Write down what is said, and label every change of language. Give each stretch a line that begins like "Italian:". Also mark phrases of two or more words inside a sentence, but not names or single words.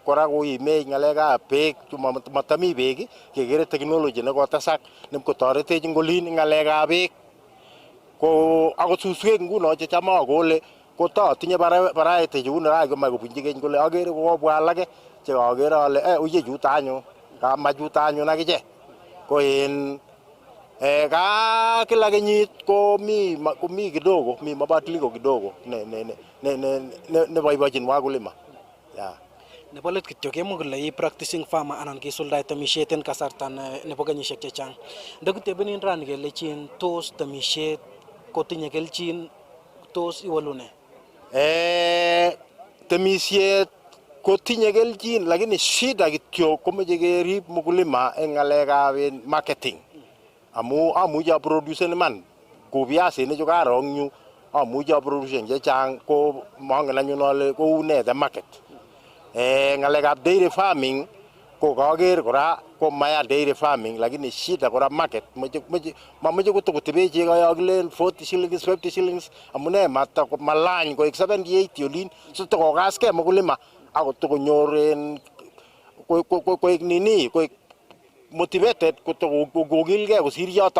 Kalenjin: kora koimech ngalekab beek matami beek kekere technology nekotesak nemkotoretech ngolin ngalekab beek ko akot suswek nguno checham akole kotatinye variety cheu nekamach kobunchi keny kole akere kokobwa alake chekakere ale uye chutanyu kamachutanyu akiche ko en kila kenyit komi
Swahili: kidogo, mi mabadiliko kidogo
Kalenjin: neboibochin wakulima. Nebo let kityo kemwa kole
English: i practicing farmer
Kalenjin: anan kisuldae temisiet en kasarta nebo kenyisiek chechang. Ndakitebenin rani kelechin tos temisiet kotinye kelchin tos iwalune? Temisiet kotinye kelchin
Swahili: lakini shida
Kalenjin: kityo komeche kerib mkulima en ngalekab marketing. Amu amuchi aproducen man ku viasinik chu karong'yu amuchi aproducen chechang ko mongen anyun ale kou ne
English: the market.
Kalenjin: Ngalekab
English: dairy farming
Kalenjin: ko kaker kora ko maya
English: dairy farming
Swahili: lakini shida
Kalenjin: kora market mameche kotokotebe chego yokilen
English: 40 shillings 50 shillings
Kalenjin: amune malany koek 70 80 olin so tokokaskei mkulima akotokonyor koek nini koek motivated kotokokilgei kosir yoto.